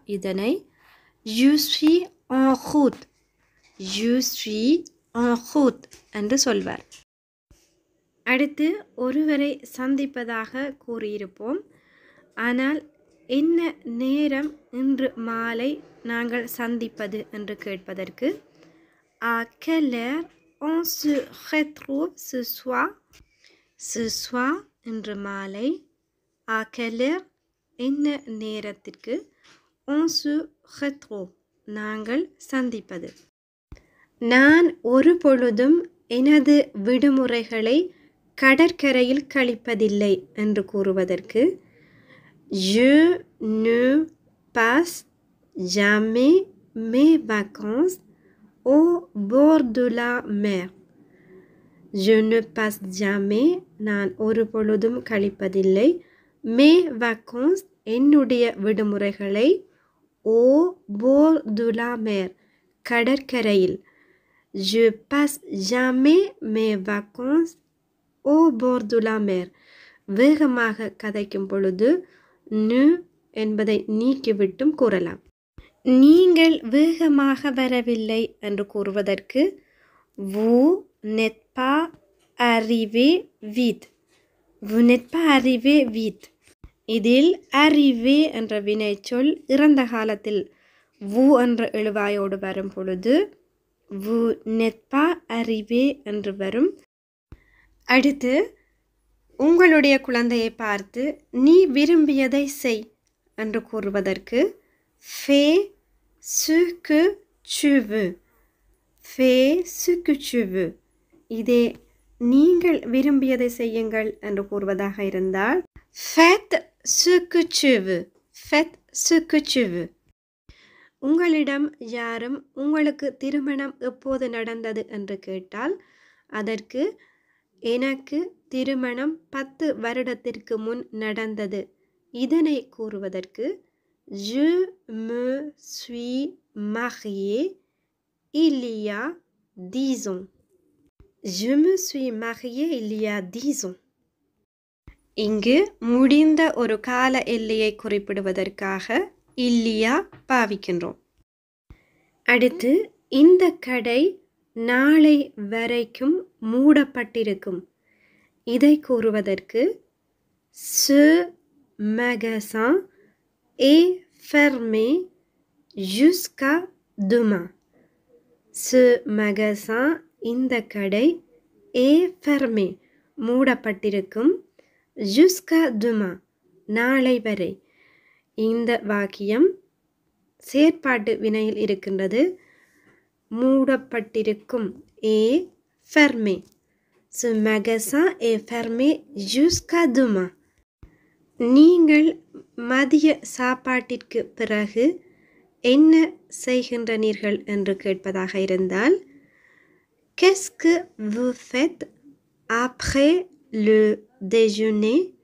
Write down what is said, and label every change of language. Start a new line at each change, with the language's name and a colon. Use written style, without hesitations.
Tamil: இதனை
French: je suis en route. je suis en route
Tamil: என்று சொல்வார். அடுத்து ஒருவரை சந்திப்பதாக கூறியிருப்போம். ஆனால் என்ன நேரம் இன்று மாலை நாங்கள் சந்திப்பது என்று கேட்பதற்கு
French: à quelle heure on se retrouve ce soir? ce soir
Tamil: இன்று மாலை,
French: à quelle heure
Tamil: என்ன நேரத்திற்கு,
French: on se retrouve
Tamil: நாங்கள் சந்திப்பது. நான் ஒரு பொழுதும் எனது விடுமுறைகளை கடற்கரையில் கழிப்பதில்லை என்று கூறுவதற்கு
French: je ne passe jamais mes vacances au bord de la mer. je ne passe jamais
Tamil: நான் ஒரு பொழுதும் கழிப்பதில்லை,
French: mes vacances
Tamil: என்னுடைய விடுமுறைகளை
French: au bord de la mer
Tamil: கடற்கரையில்.
French: je passe jamais mes vacances au bord de la mer.
Tamil: வேகமாக கதைக்கும் பொழுது நு என்பதை நீக்கிவிட்டும் கூறலாம். நீங்கள் வேகமாக வரவில்லை என்று கூறுவதற்கு
French: vous n'êtes pas arrivé vite. vous n'êtes pas arrivé vite.
Tamil: இதில் arrivé என்ற வினைச்சொல் இறந்த காலத்தில் vous என்ற எழுவாயோடு வரும் பொழுது
French: vous n'êtes pas arrivé
Tamil: என்று வரும். அடுத்து உங்களுடைய குழந்தையை பார்த்து நீ விரும்பியதை செய் என்று கூறுவதற்கு
French: fais ce que tu veux. Fais ce que tu veux.
Tamil: இதே நீங்கள் விரும்பியதை செய்யுங்கள் என்று கூறுவதாக இருந்தால்
French: Faites ce que tu veux. Faites ce que tu veux.
Tamil: உங்களிடம் யாரும் உங்களுக்கு திருமணம் எப்போது நடந்தது என்று கேட்டால் அதற்கு எனக்கு திருமணம் 10 வருடத்திற்கு முன் நடந்தது. இதனை கூறுவதற்கு
French: Je me suis marié il y a 10 ans. Je me suis marié il y a 10 ans.
Tamil: இங்கு முடிந்த ஒரு கால எல்லையை குறிப்பிடுவதற்காக இல்லியா பாவிக்கின்றோம். அடுத்து இந்த கடை நாளை வரைக்கும் மூடப்பட்டிருக்கும். இதை கூறுவதற்கு
French: Ce magasin est fermé jusqu'à demain. Ce magasin
Tamil: இந்த கடை
French: est fermé
Tamil: மூடப்பட்டிருக்கும்
French: jusqu'à demain
Tamil: நாளை வரை. இந்த வாக்கியம் செயற்பாட்டு வினையில் இருக்கின்றது. மூடப்பட்டிருக்கும்
French: est fermé. Ce magasin est fermé jusqu'à demain.
Tamil: நீங்கள் மதிய சாப்பாட்டிற்கு பிறகு என்ன செய்கின்றீர்கள் என்று கேட்பதாக இருந்தால்
French: Qu'est-ce que vous faites après le déjeuner?